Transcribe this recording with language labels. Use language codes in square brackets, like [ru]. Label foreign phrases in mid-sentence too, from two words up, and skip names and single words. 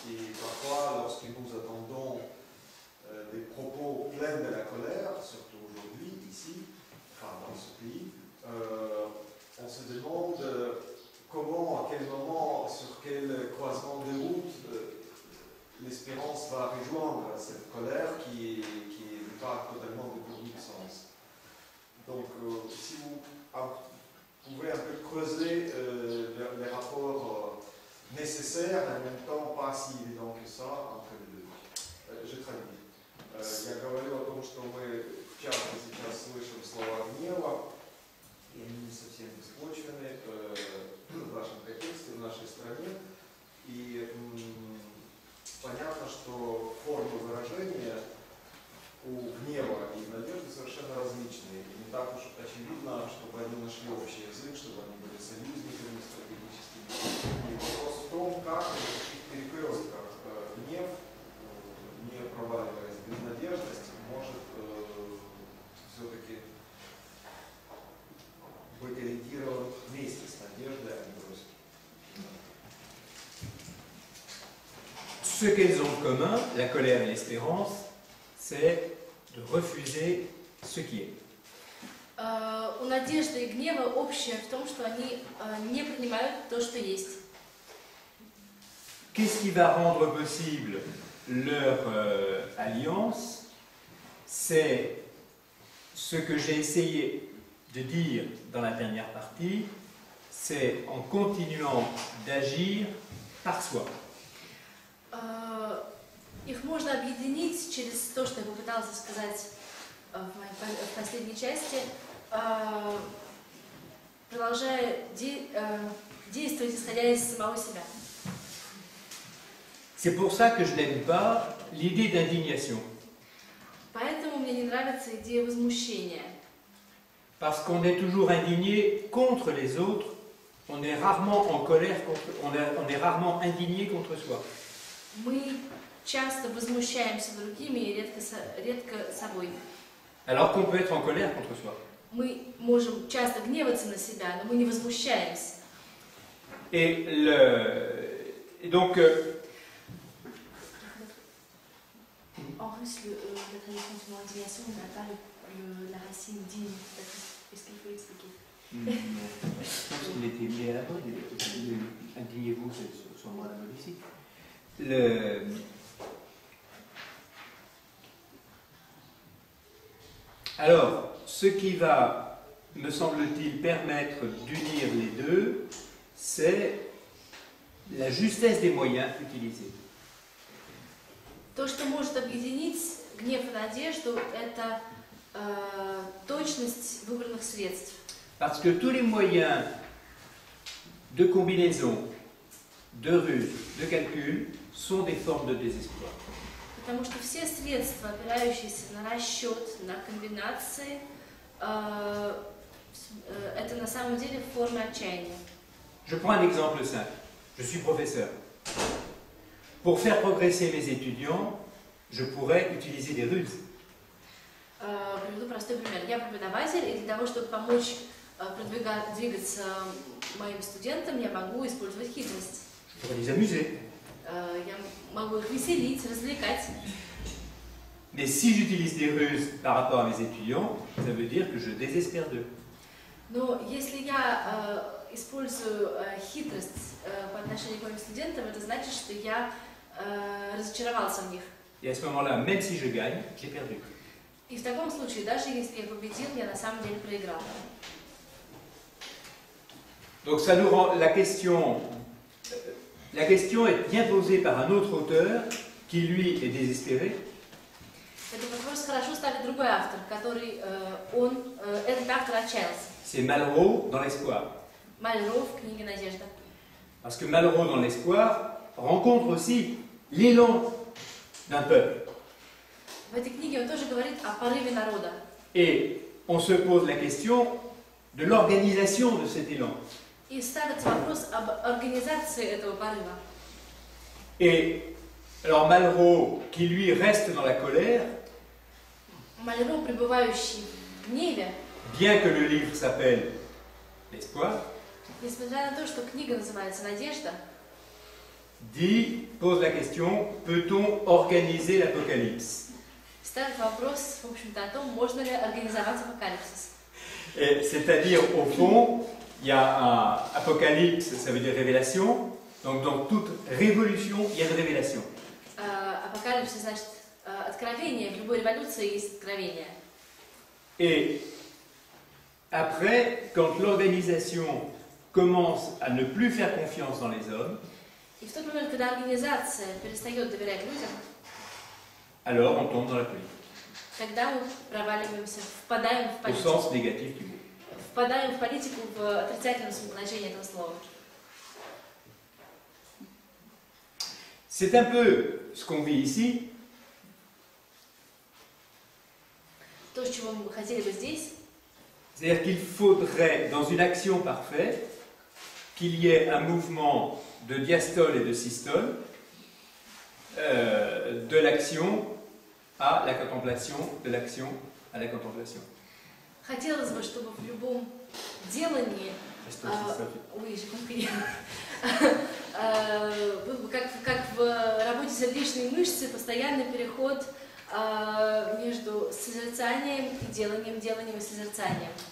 [fr] Et parfois, lorsque nous attendons des propos pleins de la colère, surtout aujourd'hui, ici, enfin dans ce pays, on se demande comment, à quel moment, sur quel croisement de route l'espérance va rejoindre cette colère qui n'est pas totalement dépourvue de sens. Donc, si vous pouvez un peu creuser les rapports nécessaires, et en même temps pas si évidents que ça, entre les deux. Je traduis. [ru] Я говорю о том, что мы часто сейчас слышим слова гнева, и они не совсем беспочвены в нашем контексте, в нашей стране. И понятно, что формы выражения у гнева и надежды совершенно различные. И не так уж очевидно, чтобы они нашли общий язык, чтобы они были союзниками стратегическими. И вопрос в том, как в таких перекрестках гнев, не проваливаясь в безнадежность, может все-таки быть ориентирован вместе с надеждой, а не бросить. [fr] Ce qu'elles ont en commun, la colère et l'espérance, c'est de refuser ce qui est. [ru] У надежды и гнева общее в том, что они не принимают то, что есть. [fr] Qu'est-ce qui va rendre possible leur alliance? C'est ce que j'ai essayé de dire dans la dernière partie, c'est en continuant d'agir par soi. [ru] Их можно объединить через то, что я попыталась сказать в последней части, продолжая действовать, исходя из самого себя. [fr] C'est pour ça que je n'aime pas l'idée d'indignation. [ru] Поэтому мне не нравится идея возмущения. [fr] Parce qu'on est toujours indigné contre les autres, on est rarement en colère, on est rarement indigné contre soi. [ru] Мы часто возмущаемся другими и редко собой. [fr] Alors qu'on peut être en colère contre soi. [ru] Мы можем часто гневаться на себя, но мы не возмущаемся. [fr] Et donc, En russe, la tradition de l'indignation n'a pas la racine digne. Est-ce qu'il faut expliquer? je pense qu'il était lié à la mode. Indignez-vous, c'est sûrement à la mode ici. Alors, ce qui va, me semble-t-il, permettre d'unir les deux, c'est la justesse des moyens utilisés. [ru] То, что может объединить гнев и надежду, это точность выбранных средств. [fr] Parce que tous les moyens de combinaison, de ruse, de calcul sont des formes de désespoir. [ru] Потому что все средства, опирающиеся на расчет, на комбинации, это на самом деле форма отчаяния. [fr] Je prends un exemple simple. Je suis professeur. Pour faire progresser mes étudiants, je pourrais utiliser des ruses. [ru] Приведу простой пример. Я преподаватель, и для того, чтобы помочь двигаться моим студентам, я могу использовать хитрость. [fr] Je pourrais les amuser. [ru] Я могу их веселить, развлекать. [fr] Mais si j'utilise des ruses par rapport à mes étudiants, ça veut dire que je désespère d'eux. [ru] Но если я использую хитрость по отношению к моим студентам, это значит, что я разочаровался в них. [fr] Et à ce moment-là, même si je gagne, j'ai perdu. [ru] И в таком случае, даже если я победил, я на самом деле проиграл. [fr] Donc ça nous rend la question est bien posée par un autre auteur qui lui est désespéré. [ru] Этот вопрос хорошо ставит другой автор, который этот автор отчаялся. [fr] C'est Malraux dans l'espoir. [ru] Malraux в книге «Надежда». [fr] Parce que Malraux dans l'espoir rencontre aussi l'élan d'un peuple. [ru] В этой книге он тоже говорит о порыве народа. [fr] Et on se pose la question de l'organisation de cet élan. [ru] И ставится вопрос об организации этого порыва. [fr] Et alors Malraux, qui lui reste dans la colère, Malraux, [ru] пребывающий в гневе, [fr] bien que le livre s'appelle L'espoir, [ru] несмотря на то, что книга называется «Надежда», [fr] pose la question, peut-on organiser l'Apocalypse? [ru] ставит вопрос, в общем-то, о том, можно ли организовать апокалипсис. [fr] C'est-à-dire, au fond, il y a un apocalypse, ça veut dire révélation, donc dans toute révolution, il y a une révélation. [ru] Апокалипсис значит откровение, в любой революции есть откровение. [fr] Et après, quand l'organisation commence à ne plus faire confiance dans les hommes, [ru] И в тот момент, когда организация перестает доверять людям, [fr] alors on tombe dans la politique, [ru] тогда мы проваливаемся, впадаем в [fr] au [ru] политику. [fr] sens négatif du mot. [ru] Впадаем в политику в отрицательном значении этого слова. [fr] C'est un peu ce qu'on vit ici. [ru] То, с чего мы хотели бы здесь, [fr] C'est-à-dire qu'il faudrait, dans une action parfaite, qu'il y ait un mouvement de diastole et de systole, de l'action à la contemplation, de l'action à la contemplation. [ru] хотелось бы, чтобы в любом делании, [fr] oui, j'ai compris, [ru] как в работе сердечной мышцы, постоянный переход между созерцанием и деланием, деланием и созерцанием.